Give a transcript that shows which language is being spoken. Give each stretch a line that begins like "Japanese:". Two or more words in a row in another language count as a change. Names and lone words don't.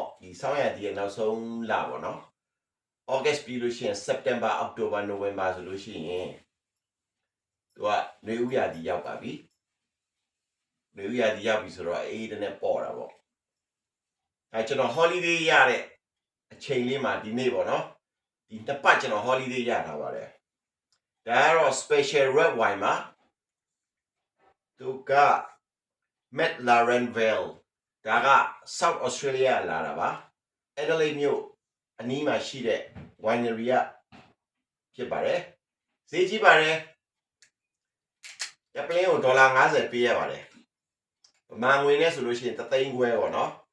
Burmese: ဒီဆောင်းရည်ရဲ့နောက်ဆုံးလပေါ့နော် August ပြီးလို့ရှိရင်
English: September October November
Burmese: ဆိုလို့ရှိရင်သူကနွေဦးရာသီရောက်ပါပြီ နွေဦးရာသီရောက်ပြီဆိုတော့အေးတနဲ့ပေါ်တာပေါ့အဲကျွန်တော် holiday ရတဲ့အချိန်လေး မှာဒီနေ့ပေါ့နော်ဒီတစ်ပတ်ကျွန်တော် holiday ရထားပါတယ်ဒါကတော့
English: special red wine
Burmese: မှာသူက McLaren Valeဒါက South Australia လာတာပါ Adelaide မြို့အနီးမှာရှိတဲ့ winery ကဖြစ်ပါတယ်ဈေးကြီးပါတယ်ရပလင်းကို$50ပေးရပါတယ်ဗမာငွေနဲ့ဆိုလို့ရှိရင်3သိန်းခွဲပေါ့နော်